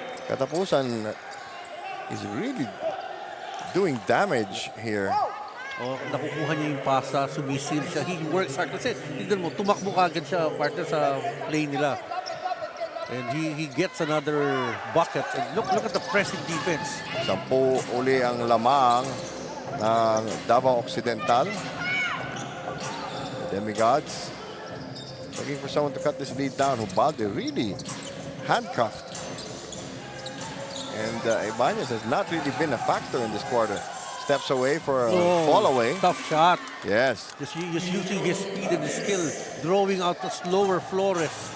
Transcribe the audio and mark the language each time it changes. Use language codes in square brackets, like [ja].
[en] Katapusan is really doing damage here. [tl] Oh, nakukuha niya yung pasa, sumisil siya. He works hard. Kasi, tignan mo, tumakbo kagad siya partner sa play nila. [en] And he gets another bucket. And look at the pressing defense. [tl] 10 uli ang lamang ng Davao Occidental. [en] Demigods looking for someone to cut this lead down. Hubalde really handcuffed. And Ibanez has not really been a factor in this quarter. Steps away for a fall away. Tough shot. Yes. Just using his speed and his skill, throwing out the slower Flores.